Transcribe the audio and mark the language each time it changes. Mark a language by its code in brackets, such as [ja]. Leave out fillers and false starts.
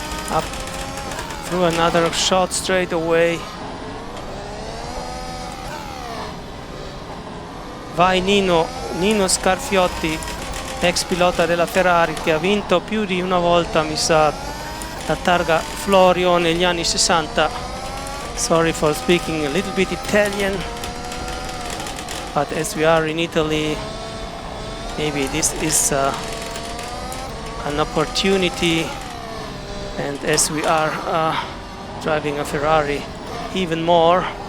[en] Up through another shot straight away. [it] Vai Nino Scarfiotti, ex pilota della Ferrari, che ha vinto più di una volta, mi sa, la Targa Florio negli anni 60. [en] Sorry for speaking a little bit Italian, but as we are in Italy, maybe this is an opportunity. And as we are driving a Ferrari even more.